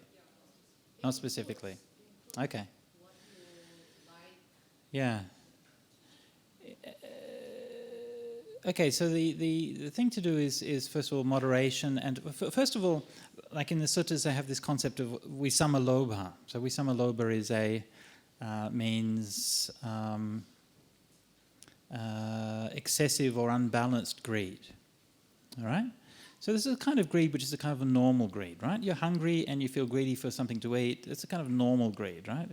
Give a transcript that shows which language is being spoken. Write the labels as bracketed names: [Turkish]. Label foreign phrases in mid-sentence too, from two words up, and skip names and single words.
[English] Not specifically. Okay. Yeah. Okay, so the thing to do is first of all moderation, and first of all, like in the suttas, they have this concept of [Pali] visama lobha. [English] So [Pali] visama lobha [English] is means excessive or unbalanced greed. All right. So this is a kind of greed which is a kind of a normal greed, right? You're hungry and you feel greedy for something to eat. It's a kind of normal greed, right?